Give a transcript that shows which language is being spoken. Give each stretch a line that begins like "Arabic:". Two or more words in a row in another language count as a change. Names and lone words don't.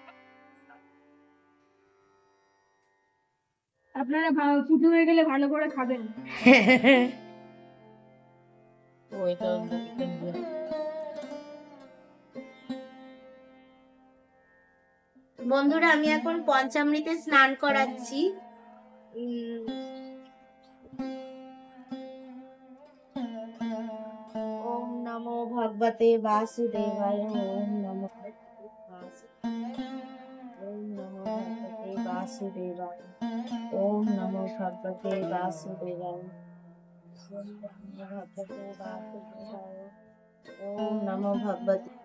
Bangla: আপনারা পুজো হয়ে গেলে ভালো করে খাবেন। বন্ধুরা, আমি এখন পঞ্চামৃতে স্নান করাচ্ছি।
Sanskrit: ওম নমো ভগবতে বাসুদেবায়, ওম নমো ওম নমো ভগবতে বাসুদেবায়, ওম নমো ভগবতে বাসুদেবায়, ওম নমো ভগবতে।